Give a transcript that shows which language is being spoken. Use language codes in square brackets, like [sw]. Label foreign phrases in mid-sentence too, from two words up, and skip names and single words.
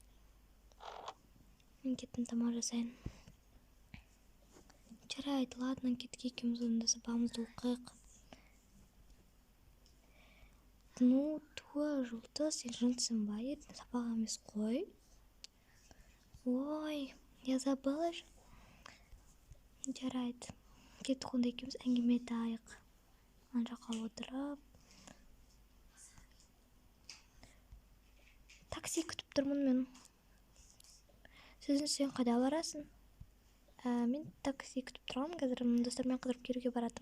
[kk] Мен кеттім, тамақ жасайын. Жарайды, ладно, кеттік, екеуміз онда сабағымызды оқайық. Туа жылты, сен жынтсың ба? Ертең сабақ емес қой. Ой, [ru] я забыла же. [kk] Жарайды. Кеттік, онда екеуміз әңгіме айтайық. Ана жаққа отырып. Такси күтіп тұрмын мен. Сен қайда барасың? Мен такси күтіп тұрмын, қазір достармен қыдырып келуге баратым.